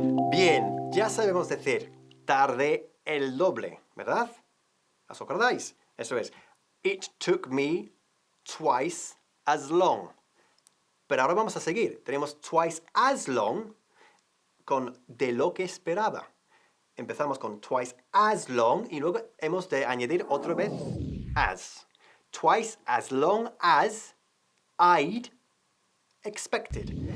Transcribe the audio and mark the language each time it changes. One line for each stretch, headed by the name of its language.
Spanish: Bien, ya sabemos decir tardé el doble, ¿verdad? ¿Os acordáis? Eso es,
English: it took me twice as long.
Spanish: Pero ahora vamos a seguir. Tenemos
English: twice as long
Spanish: con de lo que esperaba. Empezamos con
English: twice as long
Spanish: y luego hemos de añadir otra vez as.
English: Twice as long as I'd expected.